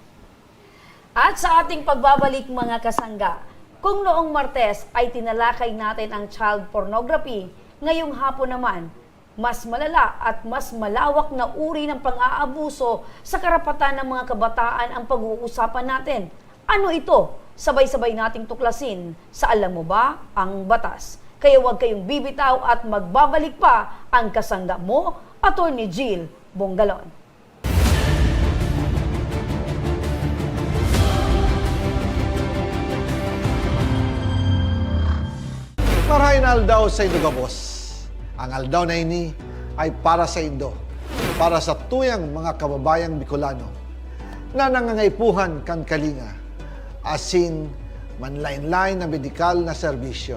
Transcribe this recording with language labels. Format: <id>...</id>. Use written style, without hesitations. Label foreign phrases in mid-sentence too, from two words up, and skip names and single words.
<tl>At sa ating pagbabalik mga kasangga, kung noong Martes ay tinalakay natin ang</tl> <en>child pornography,</en> <tl>ngayong hapon naman, mas malala at mas malawak na uri ng pang-aabuso sa karapatan ng mga kabataan ang pag-uusapan natin. Ano ito? Sabay-sabay nating tuklasin sa Alam Mo Ba ang Batas. Kaya huwag kayong bibitaw at magbabalik pa ang kasangga mo, Attorney Jill Bongalon.</tl> <bik>Marahin aldaw sa Indo Gabos. Ang aldaw na ini ay para sa Indo, para sa tuyang mga kababayang Bicolano na nangangaipuhan kan kalinga, asin manlain-lain na medikal na serbisyo.</bik>